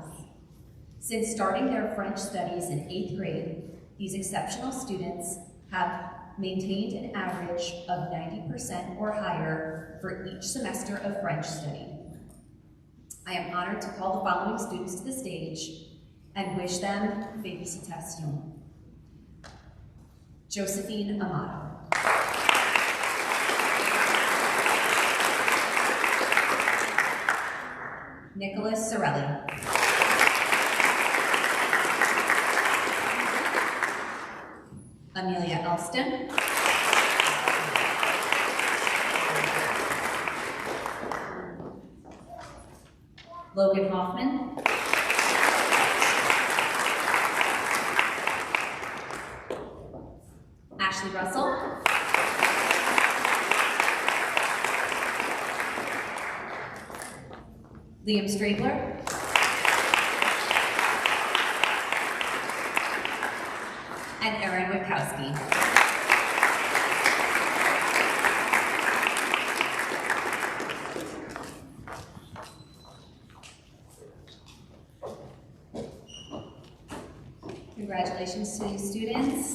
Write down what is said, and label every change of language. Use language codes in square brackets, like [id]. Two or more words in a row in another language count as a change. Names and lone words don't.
[en] Since starting their French studies in 8th grade, these exceptional students have maintained an average of 90% or higher for each semester of French study. I am honored to call the following students to the stage and wish them félicitations. Josephine Amato. Nicholas Sorelli. Amelia Elston. Logan Hoffman. Ashley Russell. Liam Strabler. And Erin Witkowski. Congratulations to these students.